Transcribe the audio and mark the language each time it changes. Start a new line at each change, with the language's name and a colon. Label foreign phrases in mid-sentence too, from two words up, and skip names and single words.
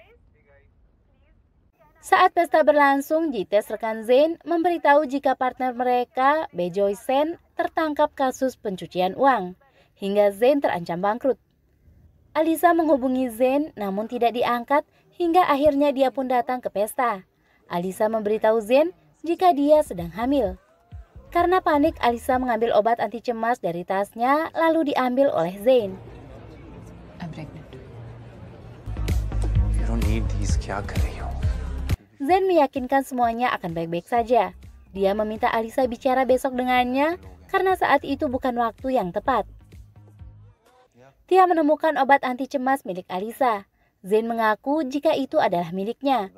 Indonesian: Saat pesta berlangsung, Jites rekan Zain memberitahu jika partner mereka, Bejoy Sen, tertangkap kasus pencucian uang, hingga Zain terancam bangkrut. Alisa menghubungi Zain namun tidak diangkat hingga akhirnya dia pun datang ke pesta. Alisa memberitahu Zain jika dia sedang hamil. Karena panik, Alisa mengambil obat anti cemas dari tasnya lalu diambil oleh Zain.
English: I'm pregnant. You don't need these.
Hindi: क्या कर रही हो?
Indonesian: Zain meyakinkan semuanya akan baik-baik saja. Dia meminta Alisa bicara besok dengannya karena saat itu bukan waktu yang tepat. Tia menemukan obat anti cemas milik Alisa. Zain mengaku jika itu adalah miliknya.